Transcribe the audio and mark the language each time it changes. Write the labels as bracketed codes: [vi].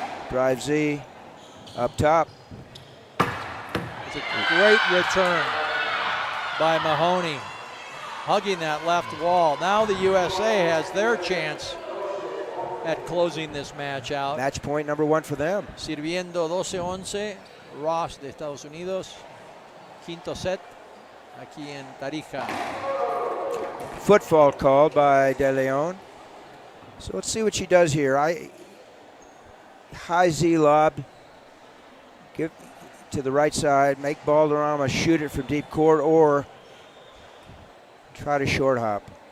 [en] Drive Z up top. It's a great return by Mahoney, hugging that left wall. Now the USA has their chance at closing this match out. Match point number 1 for them. [es] Sirviendo 12-11, Ross de Estados Unidos. Quinto set, aquí en Tarija. [en] Foot fault called by De Leon. So let's see what she does here. High Z lob. Give to the right side. Make Balderrama shoot it from deep court or try to short hop.